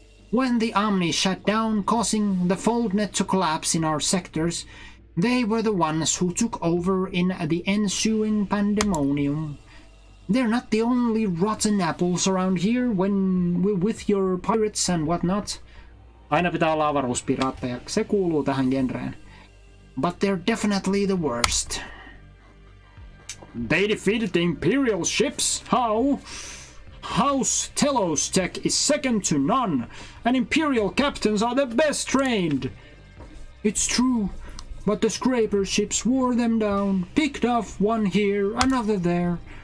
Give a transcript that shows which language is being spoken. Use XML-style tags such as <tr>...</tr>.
<en>When the Omni shut down, causing the Foldnet to collapse in our sectors, they were the ones who took over in the ensuing pandemonium. They're not the only rotten apples around here with your pirates and whatnot.</en> <fi>Aina pitää olla avaruuspiraatteja. Se kuuluu tähän genreen.</fi> <en>But they're definitely the worst. They defeated the Imperial ships? How? House Telos tech is second to none, and Imperial captains are the best trained. It's true, but the Scraper ships wore them down, picked off one here, another there.</en>